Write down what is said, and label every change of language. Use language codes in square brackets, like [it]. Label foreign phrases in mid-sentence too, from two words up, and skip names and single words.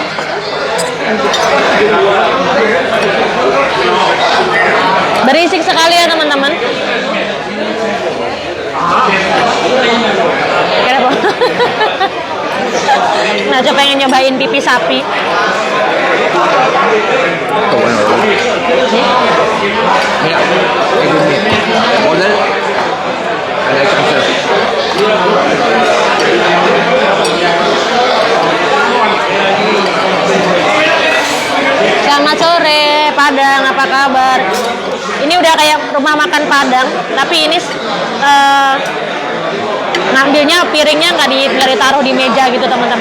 [id] Berisik sekali ya teman-teman. Kenapa? Nacho pengen nyobain pipi sapi. [es] Esto bueno. Mira, es un model. [id] Ada cancel. Selamat sore Padang, apa kabar? Ini udah kayak rumah makan Padang, tapi ini ngambilnya piringnya nggak ditaruh di meja gitu teman-teman.